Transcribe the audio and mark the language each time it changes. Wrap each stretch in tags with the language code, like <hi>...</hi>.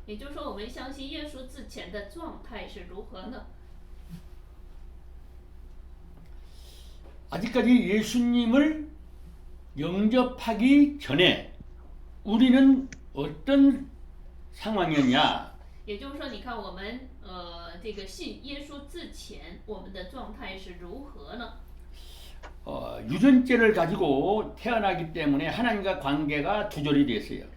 <zh>也就是说，我们相信耶稣之前的状态是如何呢？</zh> <ko>아직까지 예수님을 영접하기 전에 우리는 어떤 상황이었냐?</ko> <zh>也就是说，你看我们这个信耶稣之前，我们的状态是如何呢？</zh> <ko>유전죄를 가지고 태어나기 때문에 하나님과 관계가 두절이 됐어요.</ko>